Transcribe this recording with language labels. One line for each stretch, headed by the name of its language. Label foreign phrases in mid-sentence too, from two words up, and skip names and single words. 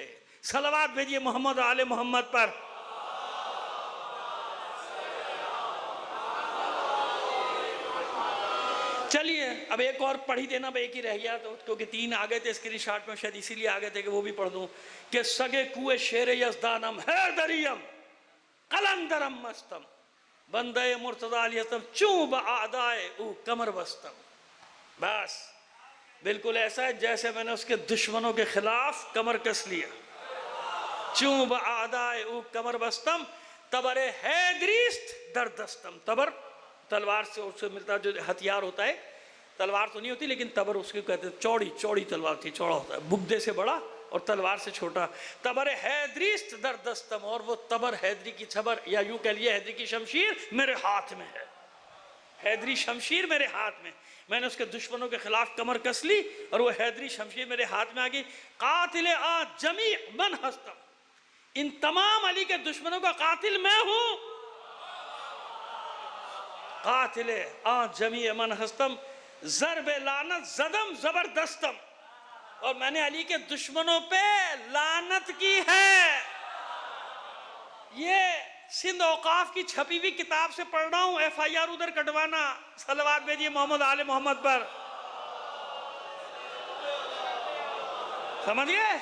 Urdu: صلوات بھیجیے محمد آل محمد پر. چلیے اب ایک اور پڑھ ہی دینا، ایک ہی رہ گیا تو، کیونکہ 3 آگئے تھے اسکرین شاٹ میں، شاید اسی لیے آگئے تھے کہ وہ بھی پڑھ دوں.
Persian: کہ سگے کوئے شیر یزدانم، حیدریم قلندرم مستم، بندے مرتضی
Arabic: علیہ السلام،
Persian: چوں بآدائے او کمر بستم.
Urdu: بس بالکل ایسا ہے جیسے میں نے اس کے دشمنوں کے خلاف کمر کس لیا.
Persian: چوں بآدائے او کمر بستم، تبر حیدریست در دستم.
Urdu: تبر تلوار سے اس سے ملتا جو ہتھیار ہوتا ہے، تلوار تو نہیں ہوتی لیکن تبر اس کو کہتے ہیں، چوڑی تلوار تھی، چوڑا ہوتا ہے، بگدے سے بڑا اور تلوار سے چھوٹا.
Persian: تبر حیدریست در دستم،
Urdu: اور وہ تبر حیدری کی چھبر، یا یوں کہہ لیے حیدری کی شمشیر میرے ہاتھ میں ہے. حیدری شمشیر میرے ہاتھ میں، میں نے اس کے دشمنوں کے خلاف کمر کس لی اور وہ حیدری شمشیر میرے ہاتھ میں آ گئی.
Persian: قاتل آ جمیع من ہستم،
Urdu: ان تمام علی کے دشمنوں کا قاتل میں ہوں.
Persian: قاتل آ جمیع من ہستم، ضرب لعنت زدم زبردستم.
Urdu: اور میں نے علی کے دشمنوں پہ لعنت کی ہے. یہ سندھ اوقاف کی چھپی ہوئی کتاب سے پڑھ رہا ہوں، FIR ادھر کٹوانا. صلوات بھیجیے محمد آل محمد پر. سمجھ گئے؟